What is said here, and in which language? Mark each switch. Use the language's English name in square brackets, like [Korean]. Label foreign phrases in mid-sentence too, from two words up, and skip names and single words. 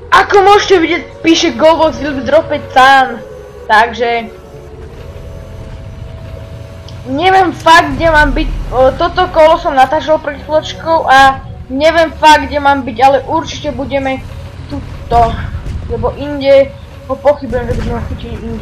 [Slovak] Ako môžete vidieť, píše Govox [English] will drop it sun. [Slovak] Takže neviem fakt, kde mám byť. Toto kolo som natáčal pred chvíľočkou a neviem fakt, kde mám byť, ale určite budeme tuto. Lebo inde ho pochybujem, že by sme ho chytili inde.